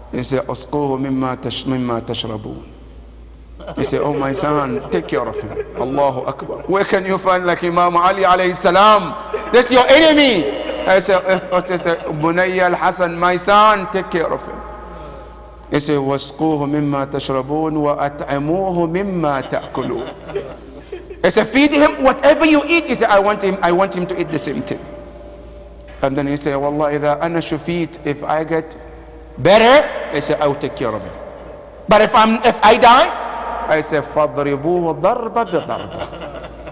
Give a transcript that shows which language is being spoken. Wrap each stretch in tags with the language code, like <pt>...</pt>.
<en>He said,</en> <ar>Asquhu mimma tashrabun.</ar> <en>He said, oh my son, take care of him. Allahu Akbar. Where can you find like Imam Ali alayhi salam? That's your enemy. I said, Bunay al-Hasan, my son, take care of him. He said,</en> <ar>وَاسْقُوهُ مِمَّا تَشْرَبُونَ وَأَطْعِمُوهُ مِمَّا تَأْكُلُونَ.</ar> <en>He said, feed him whatever you eat. He said, I want him to eat the same thing. And then he said, Wallah,</en> <ar>إِذَا أَنَا شُفِيت,</ar> <en>if I get better, he said, I will take care of him. But if I die, I said,</en> <ar>فَضْرِبُوهُ ضَرْبَ بِضَرْبَ.</ar>